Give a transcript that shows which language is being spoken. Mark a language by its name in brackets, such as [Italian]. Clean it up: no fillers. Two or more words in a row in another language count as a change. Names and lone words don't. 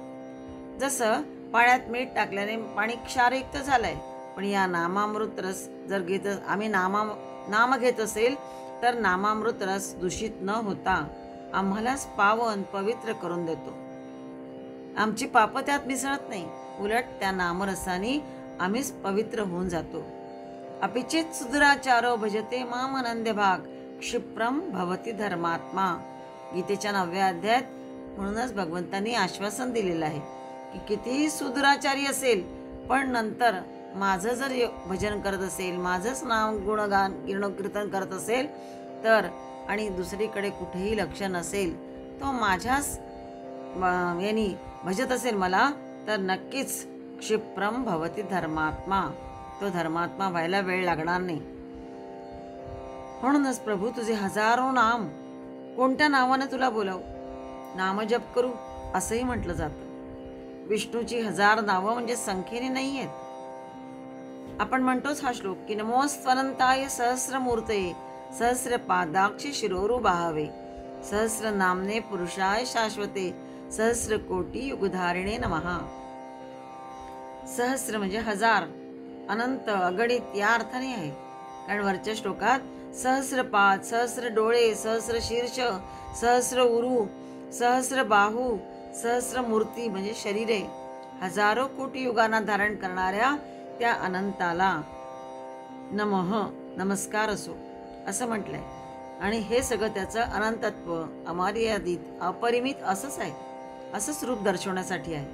[Marathi] जसं पाण्यात मीठ टाकल्याने पाणी क्षारयुक्त झालंय, पण या नामामृत रस जर आम्ही नाम घेत असेल तर नामामृत रस दूषित न होता आम्हालाच पावन पवित्र करून देतो. आमची पापं त्यात मिसळत नाही, उलट त्या नामरसाने आम्हीच पवित्र होऊन जातो. [Sanskrit] अपिचित सुदुराचारो भजते माम अनंद्य भाग क्षिप्रम भवती धर्मात्मा. [Marathi] गीतेच्या 9व्या अध्यायात म्हणूनच भगवंतांनी आश्वासन दिलेलं आहे की कितीही सुदुराचारी असेल पण नंतर माझं जर भजन करत असेल, माझंच नाम गुणगान कीर्तन करत असेल तर आणि दुसरीकडे कुठेही लक्ष नसेल, तो माझ्याच यांनी भजत असेल मला, तर नक्कीच [Sanskrit] क्षिप्रम भवती धर्मात्मा, [Marathi] तो धर्मात्मा व्हायला वेळ लागणार नाही. म्हणूनच प्रभू तुझे हजारो नाम, कोणत्या नावाने तुला बोलावू, नामजप करू असंही म्हटलं जातं. विष्णूची 1000 नावं म्हणजे संख्येने नाही आहेत. आपण म्हणतोच हा श्लोक की [Sanskrit] नमोस्त्वनंताय सहस्रमूर्तये सहस्रपादाक्षी शिरोरु बाहवे सहस्र नामने पुरुषाय शाश्वते सहस्र कोटी युगधारिणे नमः. [Marathi] सहस्र म्हणजे 1000, अनंत, अगणित या अर्थाने आहे. कारण वरच्या श्लोकात सहस्रपाद, सहस्र डोळे, सहस्र शीर्ष, सहस्र उरू, सहस्र बाहू, सहस्र मूर्ती म्हणजे शरीरे, हजारो कोटी युगांना धारण करणाऱ्या त्या अनंताला नमः, नमस्कार असो असं म्हटलंय. आणि हे सगळं त्याचं अनंतत्व, अमर्यादित, अपरिमित असंच आहे, असंच रूप दर्शवण्यासाठी आहे.